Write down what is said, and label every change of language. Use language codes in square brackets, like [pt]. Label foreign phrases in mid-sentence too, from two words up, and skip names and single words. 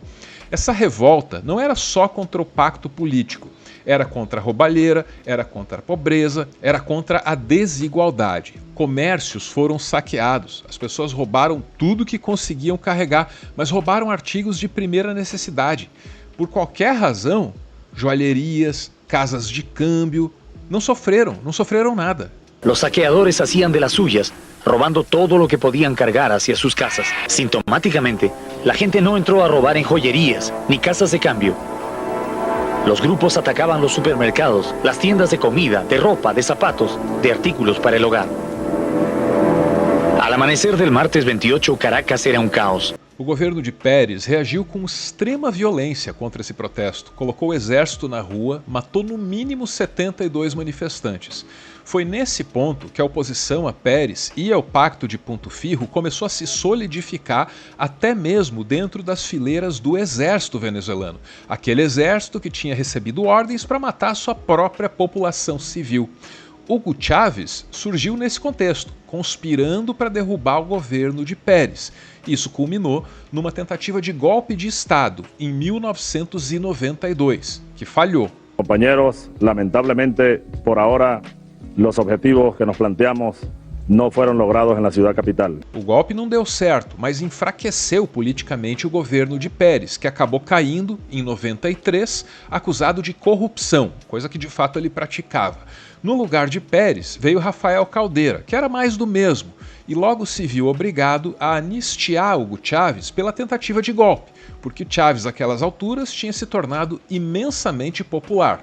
[pt] Essa revolta não era só contra o pacto político, era contra a roubalheira, era contra a pobreza, era contra a desigualdade. Comércios foram saqueados, as pessoas roubaram tudo que conseguiam carregar, mas roubaram artigos de primeira necessidade. Por qualquer razão, joalherias, casas de câmbio, não sofreram nada. [es] Los saqueadores hacían de las suyas, robando todo lo que podían cargar hacia sus casas. Sintomáticamente, la gente no entró a robar en joyerías ni casas de cambio. Los grupos atacaban los supermercados, las tiendas de comida, de ropa, de zapatos, de artículos para el hogar. Al amanecer del martes 28, Caracas era un caos. [pt] O governo de Pérez reagiu com extrema violência contra esse protesto, colocou o exército na rua, matou no mínimo 72 manifestantes. Foi nesse ponto que a oposição a Pérez e ao Pacto de Punto Fijo começou a se solidificar até mesmo dentro das fileiras do exército venezuelano, aquele exército que tinha recebido ordens para matar sua própria população civil. Hugo Chávez surgiu nesse contexto, conspirando para derrubar o governo de Pérez. Isso culminou numa tentativa de golpe de Estado em 1992, que falhou. [es] Compañeros, lamentablemente, por ahora, los objetivos que nos planteamos [pt] não foram logrados na cidade capital. O golpe não deu certo, mas enfraqueceu politicamente o governo de Pérez, que acabou caindo em 93, acusado de corrupção, coisa que de fato ele praticava. No lugar de Pérez veio Rafael Caldeira, que era mais do mesmo, e logo se viu obrigado a anistiar Hugo Chávez pela tentativa de golpe, porque Chávez, àquelas alturas, tinha se tornado imensamente popular.